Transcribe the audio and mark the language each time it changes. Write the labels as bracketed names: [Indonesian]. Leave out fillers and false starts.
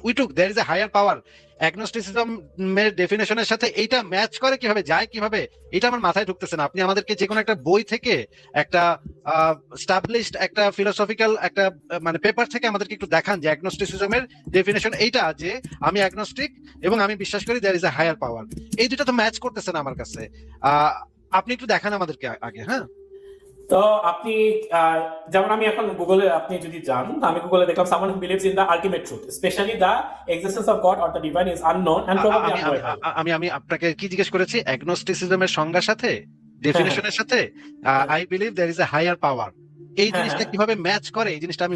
[Bangla] উইটুক [English] there is a higher power, [Bangla] অ্যাগনস্টিসিজমের ডেফিনেশনের সাথে এইটা match করে কিভাবে, যায় কিভাবে, এটা আমার মাথায় ঢুকতেছে না। আপনি আমাদেরকে যে কোনো একটা বই থেকে, একটা স্টাবলিশড একটা ফিলোসফিক্যাল একটা মানে পেপার থেকে আমাদেরকে একটু দেখান যে অ্যাগনস্টিসিজমের ডেফিনেশন এইটা, যে আমি অ্যাগনস্টিক এবং আমি বিশ্বাস করি দেয়ার ইজ এ হায়ার পাওয়ার। এই দুটো তো ম্যাচ করতেছে না আমার কাছে। আপনি একটু দেখান আমাদেরকে আগে। হ্যাঁ, তো আপনি যেমন আমি এখন গুগলে, আপনি যদি যান, আমি গুগলে দেখলাম [English] someone who believes in the ultimate truth, especially the existence of God or the divine is unknown and probably unknowable. [Bangla] আমি আপনাকে কি জিজ্ঞেস করেছি? অ্যাগনস্টিসিজমের সংজ্ঞার সাথে, ডেফিনেশনের সাথে [English] I believe there is a higher power, [Bangla] এই জিনিসটা কিভাবে ম্যাচ করে, এই জিনিসটা আমি